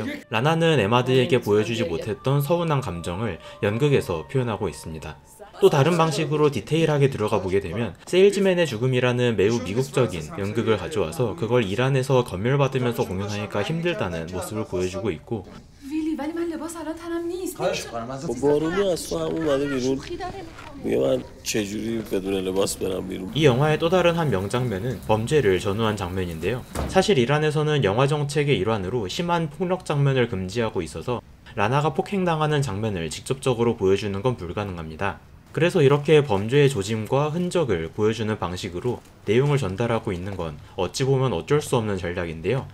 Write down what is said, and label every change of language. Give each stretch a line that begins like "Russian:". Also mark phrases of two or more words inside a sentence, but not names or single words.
Korean: 라나는 에마드에게 보여주지 못했던 서운한 감정을 연극에서 표현하고 있습니다. 또 다른 방식으로 디테일하게 들어가 보게 되면 세일즈맨의 죽음이라는 매우 미국적인 연극을 가져와서 그걸 이란에서 검열받으면서 공연하니까 힘들다는 모습을 보여주고 있고
Persian: ولی من لباس الان تنم نیست. بارونی از تو هم اومده بیرون میگه من چجوری بدون لباس برم بیرون.
Korean: 이 영화의 또 다른 한 명장면은 범죄를 전후한 장면인데요. 사실 이란에서는 영화 정책의 일환으로 심한 폭력 장면을 금지하고 있어서 라나가 폭행당하는 장면을 직접적으로 보여주는 건 불가능합니다. 그래서 이렇게 범죄의 조짐과 흔적을 보여주는 방식으로 내용을 전달하고 있는 건 어찌 보면 어쩔 수 없는 전략인데요.